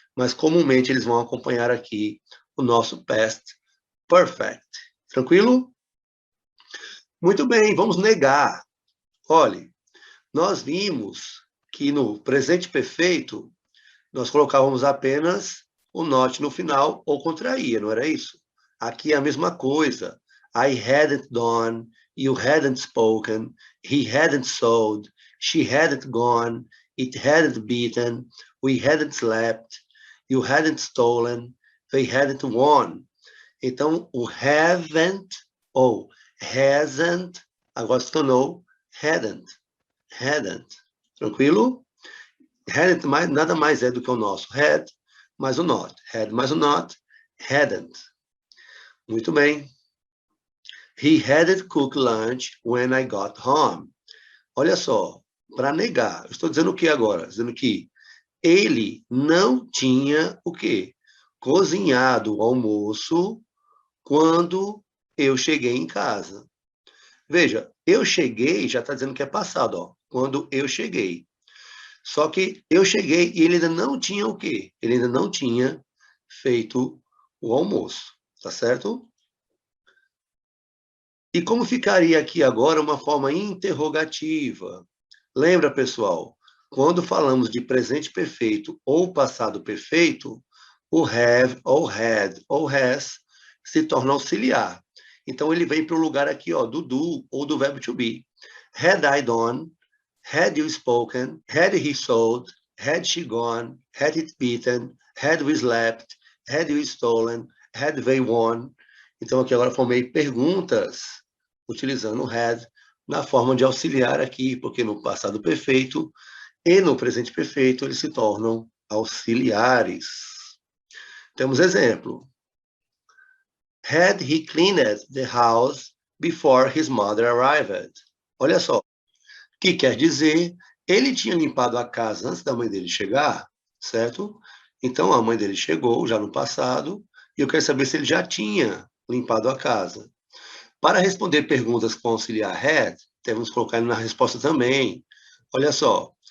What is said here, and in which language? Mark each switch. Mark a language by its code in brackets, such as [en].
[pt] Mas comumente eles vão acompanhar aqui o nosso past perfect. Tranquilo? Muito bem, vamos negar. Olhe, nós vimos que no presente perfeito nós colocávamos apenas o not no final ou contraía, não era isso? Aqui é a mesma coisa. [en] I hadn't done, you hadn't spoken, he hadn't sold, she hadn't gone, it hadn't beaten, we hadn't slept, you hadn't stolen, they hadn't won. [pt] Então, o haven't ou hasn't, agora se tornou hadn't. Hadn't. Tranquilo? Hadn't nada mais é do que o nosso had mais o not. Had mais o not, hadn't. Muito bem. [en] He hadn't cooked lunch when I got home. [pt] Olha só, para negar, eu estou dizendo o que agora? Dizendo que ele não tinha o quê? Cozinhado o almoço quando eu cheguei em casa. Veja, eu cheguei, já está dizendo que é passado, ó. Quando eu cheguei. Só que eu cheguei e ele ainda não tinha o quê? Ele ainda não tinha feito o almoço, tá certo? E como ficaria aqui agora uma forma interrogativa? Lembra, pessoal, quando falamos de presente perfeito ou passado perfeito, o have, ou had, ou has se torna auxiliar. Então, ele vem para o lugar aqui, ó, do do ou do verbo to be. [en] Had I done, had you spoken, had he sold, had she gone, had it beaten, had we slept, had you stolen, had they won. [pt] Então, aqui agora formei perguntas utilizando o had na forma de auxiliar aqui, porque no passado perfeito e no presente perfeito eles se tornam auxiliares. Temos exemplo. [en] Had he cleaned the house before his mother arrived? [pt] Olha só. Que quer dizer, ele tinha limpado a casa antes da mãe dele chegar, certo? Então, a mãe dele chegou já no passado, e eu quero saber se ele já tinha limpado a casa. Para responder perguntas com auxiliar had, temos que colocar ele na resposta também. Olha só,